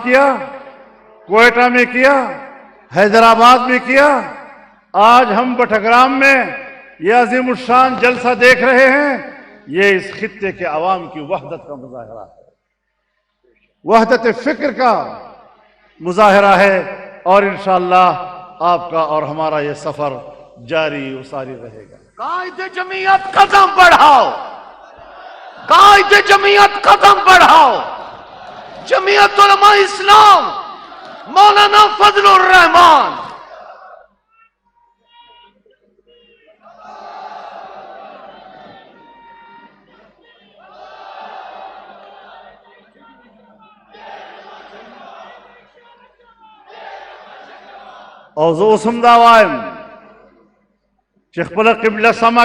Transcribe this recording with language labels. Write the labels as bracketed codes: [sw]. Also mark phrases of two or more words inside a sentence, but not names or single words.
[ur] کیا کوئٹہ میں کیا حیدرآباد میں کیا آج ہم بٹھگرام میں یہ عظیم الشان جلسہ دیکھ رہے ہیں یہ اس خطے کے عوام کی وحدت کا مظاہرہ ہے وحدت فکر کا مظاہرہ ہے اور انشاءاللہ آپ کا اور ہمارا یہ سفر جاری و ساری رہے گا قائد جمعیت قدم بڑھاؤ قائد جمعیت قدم بڑھاؤ جمعیت علماء اسلام مولانا فضل الرحمان [ps] او زه اوس هم دا وایم چې خپله قبله سمه